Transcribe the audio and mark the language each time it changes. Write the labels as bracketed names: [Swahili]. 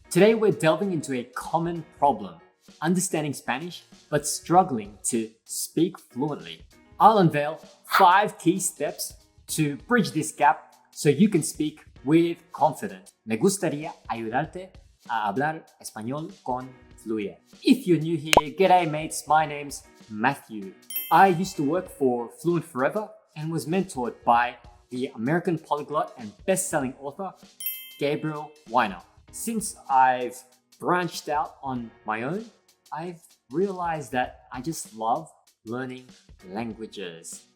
[English] Today we're delving into a common problem, understanding Spanish but struggling to speak fluently. I'll unveil 5 key steps to bridge this gap so you can speak with confidence. [Spanish] Me gustaría ayudarte a hablar español con fluidez. [English] If you're new here, g'day mates, my name's Matthew. I used to work for Fluent Forever and was mentored by the American polyglot and best-selling author Gabriel Weiner. Since I've branched out on my own, I've realized that I just love learning languages.